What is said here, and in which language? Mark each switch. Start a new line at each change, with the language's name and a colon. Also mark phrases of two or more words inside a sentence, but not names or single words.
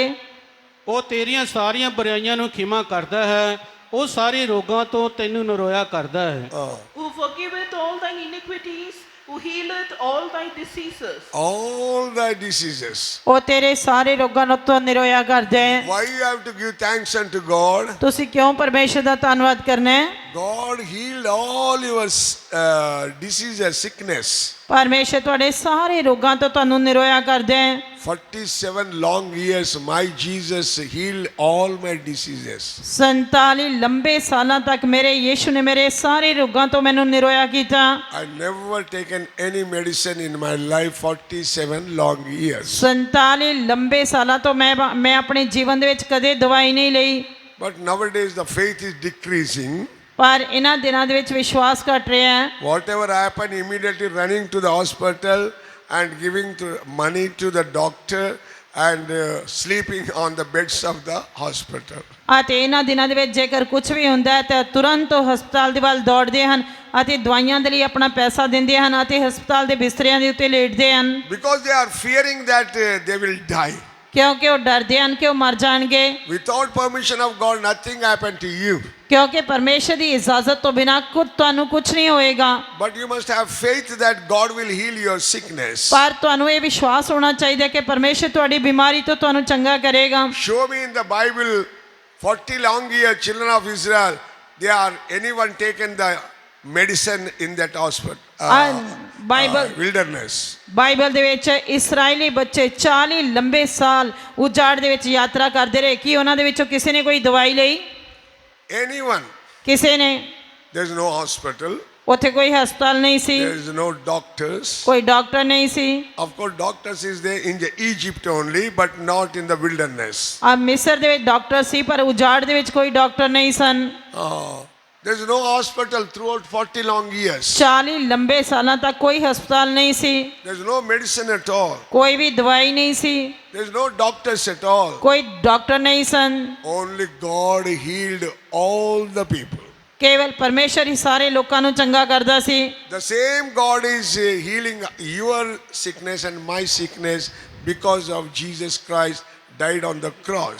Punjabi: ਉਹ ਤੇਰੀਆਂ ਸਾਰੀਆਂ ਬੁਰਾਈਆਂ ਨੂੰ ਖਿਮਾ ਕਰਦਾ ਹੈ, ਉਹ ਸਾਰੇ ਰੋਗਾਂ ਤੋਂ ਤੈਨੂੰ ਨਿਰੋਇਆ ਕਰਦਾ ਹੈ।
English: Who forgiveth all thine iniquities who healeth all thy diseases. All thy diseases.
Punjabi: ਉਹ ਤੇਰੇ ਸਾਰੇ ਰੋਗਾਂ ਨੂੰ ਤੋਂ ਨਿਰੋਇਆ ਕਰਦੇ ਹੈ।
English: Why you have to give thanks unto God?
Punjabi: ਤੁਸੀਂ ਕਿਉਂ ਪਰਮੇਸ਼ਰ ਦਾ ਧੰਨਵਾਦ ਕਰਨਾ ਹੈ?
English: God healed all your diseases, sickness.
Punjabi: ਪਰਮੇਸ਼ਰ ਤੁਹਾਡੇ ਸਾਰੇ ਰੋਗਾਂ ਤੋਂ ਤੁਹਾਨੂੰ ਨਿਰੋਇਆ ਕਰਦੇ ਹੈ।
English: 47 long years, my Jesus healed all my diseases.
Punjabi: 47 ਲੰਬੇ ਸਾਲਾਂ ਤੱਕ ਮੇਰੇ ਯੀਸ਼ੂ ਨੇ ਮੇਰੇ ਸਾਰੇ ਰੋਗਾਂ ਤੋਂ ਮੈਨੂੰ ਨਿਰੋਇਆ ਕੀਤਾ।
English: I never taken any medicine in my life 47 long years.
Punjabi: 47 ਲੰਬੇ ਸਾਲਾਂ ਤੋਂ ਮੈਂ ਆਪਣੇ ਜੀਵਨ ਦੇ ਵਿੱਚ ਕਦੇ ਦਵਾਈ ਨਹੀਂ ਲਈ।
English: But nowadays the faith is decreasing.
Punjabi: ਪਰ ਇਹਨਾਂ ਦਿਨਾਂ ਦੇ ਵਿੱਚ ਵਿਸ਼ਵਾਸ ਘਟ ਰਿਹਾ ਹੈ।
English: Whatever happened, immediately running to the hospital and giving money to the doctor and sleeping on the beds of the hospital.
Punjabi: ਅਤੇ ਇਹਨਾਂ ਦਿਨਾਂ ਦੇ ਵਿੱਚ ਜੇਕਰ ਕੁਝ ਵੀ ਹੁੰਦਾ ਹੈ ਤਾਂ ਤੁਰੰਤ ਉਹ ਹਸਪਤਾਲ ਦੇ ਵੱਲ ਦੌੜਦੇ ਹਨ ਅਤੇ ਦਵਾਈਆਂ ਦੇ ਲਈ ਆਪਣਾ ਪੈਸਾ ਦਿੰਦੇ ਹਨ ਅਤੇ ਹਸਪਤਾਲ ਦੇ ਬਿਸਤਰਿਆਂ ਦੇ ਉੱਤੇ ਲੇਟਦੇ ਹਨ।
English: Because they are fearing that they will die.
Punjabi: ਕਿਉਂਕਿ ਉਹ ਡਰਦੇ ਹਨ ਕਿ ਉਹ ਮਰ ਜਾਣਗੇ।
English: Without permission of God, nothing happened to you.
Punjabi: ਕਿਉਂਕਿ ਪਰਮੇਸ਼ਰ ਦੀ ਇਜਾਜ਼ਤ ਤੋਂ ਬਿਨਾਂ ਤੁਹਾਨੂੰ ਕੁਝ ਨਹੀਂ ਹੋਏਗਾ।
English: But you must have faith that God will heal your sickness.
Punjabi: ਪਰ ਤੁਹਾਨੂੰ ਇਹ ਵਿਸ਼ਵਾਸ ਹੋਣਾ ਚਾਹੀਦਾ ਕਿ ਪਰਮੇਸ਼ਰ ਤੁਹਾਡੀ ਬਿਮਾਰੀ ਤੋਂ ਤੁਹਾਨੂੰ ਚੰਗਾ ਕਰੇਗਾ।
English: Show me in the Bible 40 long years children of Israel, they are anyone taken the medicine in that hospital. Wilderness.
Punjabi: ਬਾਈਬਲ ਦੇ ਵਿੱਚ ਇਸਰਾਇਲੀ ਬੱਚੇ 40 ਲੰਬੇ ਸਾਲ ਉਜਾੜ ਦੇ ਵਿੱਚ ਯਾਤਰਾ ਕਰਦੇ ਰਹੇ। ਕੀ ਉਹਨਾਂ ਦੇ ਵਿੱਚੋਂ ਕਿਸੇ ਨੇ ਕੋਈ ਦਵਾਈ ਲਈ?
English: Anyone.
Punjabi: ਕਿਸੇ ਨੇ।
English: There is no hospital.
Punjabi: ਉੱਥੇ ਕੋਈ ਹਸਪਤਾਲ ਨਹੀਂ ਸੀ।
English: There is no doctors.
Punjabi: ਕੋਈ ਡਾਕਟਰ ਨਹੀਂ ਸੀ।
English: Of course, doctors is there in the Egypt only, but not in the wilderness.
Punjabi: ਮਿਸਰ ਦੇ ਵਿੱਚ ਡਾਕਟਰ ਸੀ ਪਰ ਉਜਾੜ ਦੇ ਵਿੱਚ ਕੋਈ ਡਾਕਟਰ ਨਹੀਂ ਸਨ।
English: There is no hospital throughout 40 long years.
Punjabi: 40 ਲੰਬੇ ਸਾਲਾਂ ਤੱਕ ਕੋਈ ਹਸਪਤਾਲ ਨਹੀਂ ਸੀ।
English: There is no medicine at all.
Punjabi: ਕੋਈ ਵੀ ਦਵਾਈ ਨਹੀਂ ਸੀ।
English: There is no doctors at all.
Punjabi: ਕੋਈ ਡਾਕਟਰ ਨਹੀਂ ਸਨ।
English: Only God healed all the people.
Punjabi: ਕੇਵਲ ਪਰਮੇਸ਼ਰ ਹੀ ਸਾਰੇ ਲੋਕਾਂ ਨੂੰ ਚੰਗਾ ਕਰਦਾ ਸੀ।
English: The same God is healing your sickness and my sickness because of Jesus Christ died on the cross.